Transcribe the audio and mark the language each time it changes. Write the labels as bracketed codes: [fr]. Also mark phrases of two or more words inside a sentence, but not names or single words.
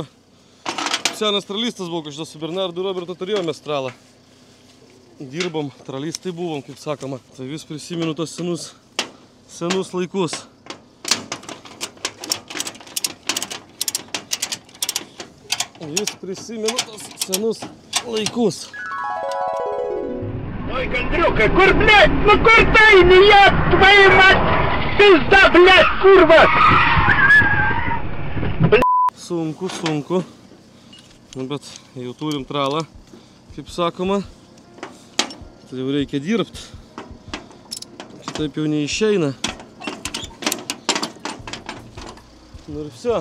[lt] Senas tralistas buvo, kažkas su Bernardu Robertu turėjome tralą. Dirbom, tralistai buvom, kaip sakoma. Tai vis prisimenu tos senus laikus. Vis prisimenu tos senus laikus. [ru] Ой, Гандрюка, kur, блядь, ну [lt] kur tai, [ru] не я, твою мать, пизда, блядь, [lt] kurva! Sunku. Nu, bet jau turim tralą, kaip sakoma. Tai jau reikia dirbti. Taip jau neišeina. Nu [ru] ir все.